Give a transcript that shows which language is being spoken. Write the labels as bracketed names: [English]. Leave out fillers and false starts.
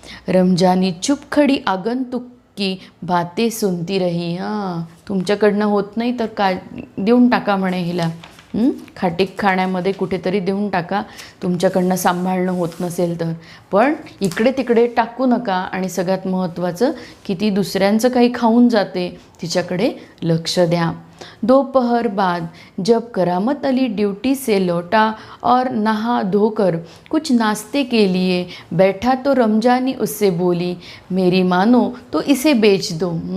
[Hindi] रमजानी चुप खड़ी आगंतुक की बातें सुनती रही. [Marathi] तुमच्याकडनं होत नाही तर का देऊन टाका म्हणे हिला, खाटीक खाण्यामध्ये कुठेतरी देऊन टाका, तुमच्याकडनं सांभाळणं होत नसेल तर. पण इकडे तिकडे टाकू नका. आणि सगळ्यात महत्त्वाचं की ती दुसऱ्यांचं काही खाऊन जाते, तिच्याकडे लक्ष द्या. [Hindi] दोपहर बाद जब करामत अली ड्यूटी से लौटा और नहा धोकर कुछ नाश्ते के लिए बैठा तो रमजानी उससे बोली, मेरी मानो तो इसे बेच दो.